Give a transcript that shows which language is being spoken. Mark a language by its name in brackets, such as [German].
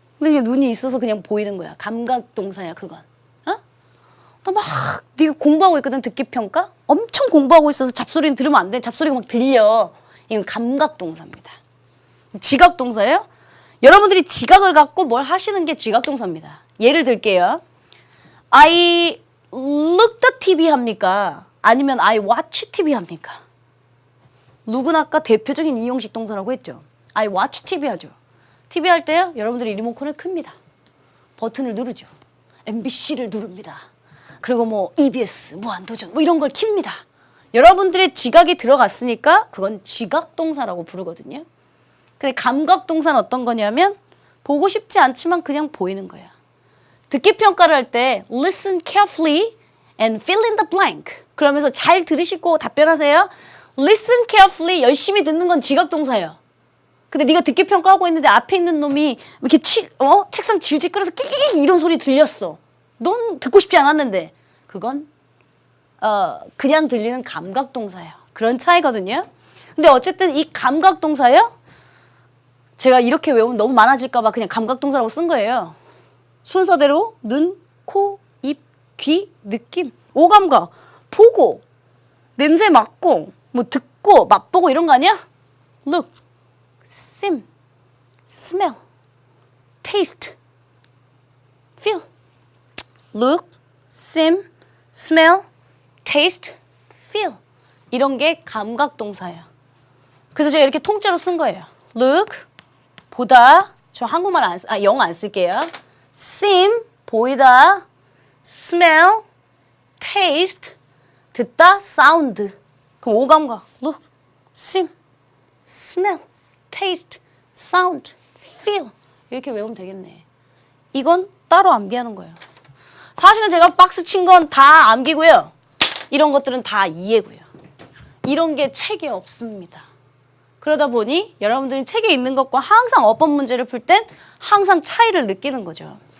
[Korean] 근데 그냥 눈이 있어서 그냥 보이는 거야. 감각동사야 그건. 나 막 네가 공부하고 있거든. 듣기평가. 엄청 공부하고 있어서 잡소리는 들으면 안 돼. 잡소리가 막 들려. 이건 감각동사입니다. 지각동사예요? 여러분들이 지각을 갖고 뭘 하시는 게 지각동사입니다. 예를 들게요. [English] I look the TV [Korean] 합니까? 아니면 [English] I watch TV [Korean] 합니까? 누구나 아까 대표적인 이형식 동사라고 했죠. [English] I watch TV [Korean] 하죠. TV 할 때요. 여러분들이 리모컨을 큽니다. 버튼을 누르죠. MBC를 누릅니다. 그리고 뭐 EBS, 무한도전 뭐 이런 걸 킵니다. 여러분들의 지각이 들어갔으니까 그건 지각동사라고 부르거든요. 근데 감각동사는 어떤 거냐면 보고 싶지 않지만 그냥 보이는 거야. 듣기평가를 할 때 [English] listen carefully and fill in the blank. [Korean] 그러면서 잘 들으시고 답변하세요. [English] listen carefully [Korean] 열심히 듣는 건 지각동사예요. 근데 네가 듣기평가하고 있는데 앞에 있는 놈이 이렇게 책상 질질 끌어서 끼끼 이런 소리 들렸어. 넌 듣고 싶지 않았는데 그건 그냥 들리는 감각동사예요. 그런 차이거든요. 근데 어쨌든 이 감각동사요. 제가 이렇게 외우면 너무 많아질까 봐 그냥 감각동사라고 쓴 거예요. 순서대로 눈, 코, 입, 귀, 느낌, 오감각, 보고, 냄새 맡고, 뭐 듣고, 맛보고 이런 거 아니야? [English] Look, sim, smell, taste, feel. Look, sim, smell, taste, feel. [Korean] 이런 게 감각동사예요. 그래서 제가 이렇게 통째로 쓴 거예요. [English] Look, [Korean] 보다. 저 한국말 영어 안 쓸게요. [English] sim, [Korean] 보이다. [English] smell, taste, [Korean] 듣다. sound. 그럼 오감각. [English] Look, sim, smell, taste, sound, feel. [Korean] 이렇게 외우면 되겠네. 이건 따로 암기하는 거예요. 사실은 제가 박스 친 건 다 암기고요. 이런 것들은 다 이해고요. 이런 게 책에 없습니다. 그러다 보니 여러분들이 책에 있는 것과 항상 어법 문제를 풀 땐 항상 차이를 느끼는 거죠.